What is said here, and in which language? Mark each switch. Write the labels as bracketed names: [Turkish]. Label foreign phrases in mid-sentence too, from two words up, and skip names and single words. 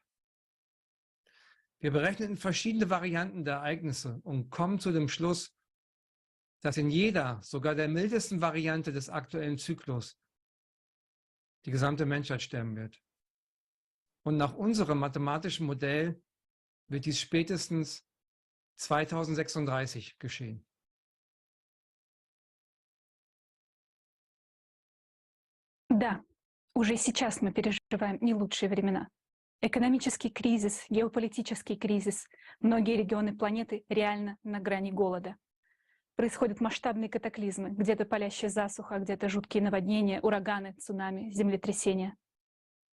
[German] Wir berechnen verschiedene Varianten der Ereignisse und kommen zu dem Schluss, dass in jeder, sogar der mildesten Variante des aktuellen Zyklus, die gesamte Menschheit sterben wird. Und nach unserem mathematischen Modell wird dies spätestens 2036 geschehen. [Russian] Да, уже сейчас мы переживаем не лучшие времена. Экономический кризис, геополитический кризис, многие регионы планеты реально на грани голода. Происходят масштабные катаклизмы, где-то палящая засуха, где-то жуткие наводнения, ураганы, цунами, землетрясения.